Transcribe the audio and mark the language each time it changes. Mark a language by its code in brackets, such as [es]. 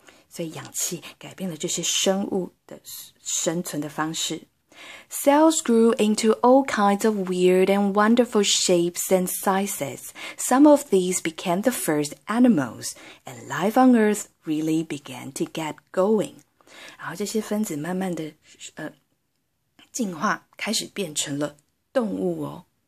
[zh] 所以氧气改变了这些生物的生存的方式。 [en] Cells grew into all kinds of weird and wonderful shapes and sizes. Some of these became the first animals, and life on Earth really began to get going. [zh] 然后这些分子慢慢的进化，开始变成了动物哦。